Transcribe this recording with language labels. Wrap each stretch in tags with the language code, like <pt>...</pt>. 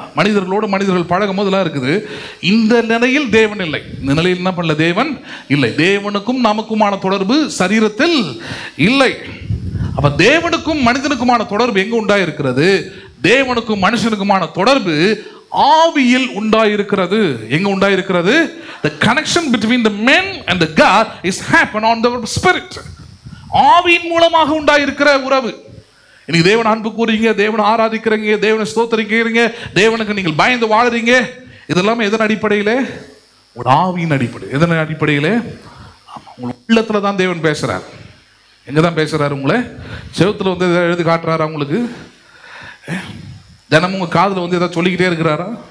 <ta>மனிதர்களோடு மனிதர்கள் பழகும் போதெல்லாம் இருக்குது. இந்த நிலையில் தேவன் இல்லை. இந்த நிலையில் என்ன பண்ணல? தேவன் இல்லை. தேவனுக்கும் நமக்குமான தொடர்பு சரீரத்தில் இல்லை. அப்ப தேவனுக்கும் மனிதனுக்குமான தொடர்பு எங்க உண்டாயிருக்கிறது? தேவனுக்கும் மனுஷனுக்குமான தொடர்பு ஆவியில் உண்டாயிருக்கிறது. எங்க உண்டாயிருக்கிறது?</ta> <en>The connection between the men and the God is happen on the spirit.</en> <ta>ஆவியின் மூலமாக உண்டாயிருக்கிற உறவு. இன்னைக்கு தேவன் அன்பு கூறீங்க, தேவனை ஆராதிக்கிறீங்க, தேவனை ஸ்தோத்திரிக்கிறீங்க, தேவனுக்கு நீங்கள் பயந்து வாழுறீங்க. இதெல்லாமே எதன் அடிப்படையில்? ஒரு ஆவியின் அடிப்படை. எதன் அடிப்படையில்? உங்கள் உள்ளத்துல தான் தேவன் பேசுறார். எங்க தான் பேசுறாரு? உங்களை செவத்துல வந்து எதாவது எழுதி காட்டுறாரா? உங்களுக்கு தினமும் உங்க காதுல வந்து ஏதாவது சொல்லிக்கிட்டே இருக்கிறாரா?</ta>